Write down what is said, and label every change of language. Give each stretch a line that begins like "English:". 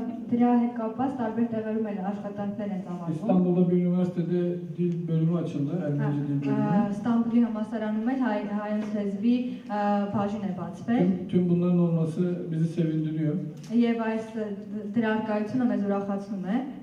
Armenian: Դրա հետ կապված տարբեր տեղերում էլ աշխատանքներ են ծավալվում։
Turkish: İstanbul'da bir üniversitede dil bölümü açıldı, Ermenice dil bölümü.
Armenian: Ստամբուլի համալսարանում էլ հայոց լեզվի բաժին է բացվել։
Turkish: Tüm bunların olması bizi sevindiriyor.
Armenian: Եվ այս դրա արկայությունը մեզ ուրախացնում է։